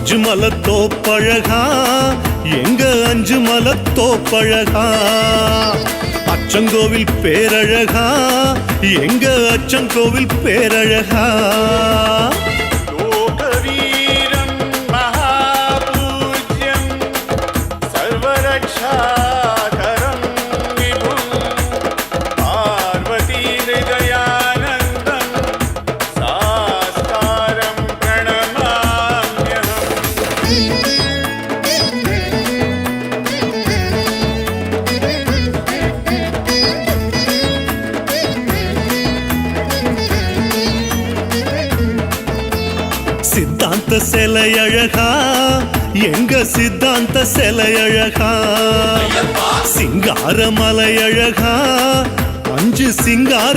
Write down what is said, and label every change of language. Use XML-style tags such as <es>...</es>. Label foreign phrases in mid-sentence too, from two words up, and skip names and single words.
<ta>மலத்தோப்பழகா எங்க அஞ்சு மலத்தோப்பழகா அச்சங்கோவில் பேரழகா எங்க அச்சங்கோவில் பேரழகா</ta> <sa>लोकवीरं महापूज्यं सर्वरक्षाकरं विभुं पार्वतीहृदयानन्दं सास्तारं प्रणमाम्यहम्</sa> <ta>சித்தாந்த சிலையழகா எங்க சித்தாந்த சிலையழகா சிங்கார மலையழகா அஞ்சு சிங்கார</ta>